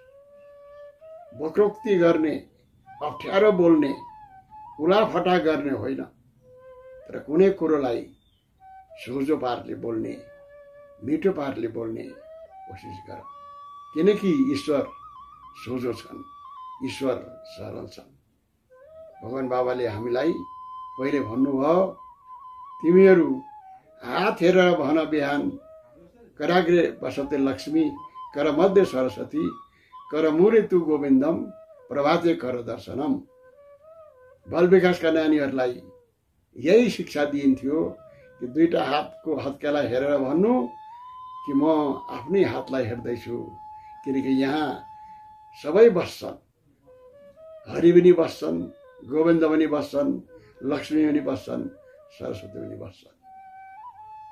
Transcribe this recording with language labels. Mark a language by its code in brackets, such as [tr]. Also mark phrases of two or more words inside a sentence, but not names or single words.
[ne] वक्रोक्ति गर्ने, अप्ठ्यारो बोल्ने, उलाफटा गर्ने होइन, तर कुनै कुरोलाई सोझो पारले बोल्ने, मिठो पारले बोल्ने कोसिस गर। किनकि ईश्वर सोझो छन्, ईश्वर सरल छन्। भगवान बाबाले हामीलाई पहिले भन्नुभयो, तिमीहरू हात हेरेर भन बिहान, [sa] कराग्रे बसते लक्ष्मी, कर मध्य सरस्वती, कर मुरे तु गोविन्दम, प्रभाते कर दर्शनम। [ne] बाल विकासका नानीहरूलाई यही शिक्षा दिइन्थ्यो कि दुईटा हातको हत्केला हेरेर भन्नु कि म आफ्नै हातलाई हेर्दैछु, किनकि यहाँ सबै बस्छन्। हरि पनि बस्छन्, गोविन्द पनि बस्छन्, लक्ष्मी पनि बस्छन्, सरस्वती पनि बस्छन्।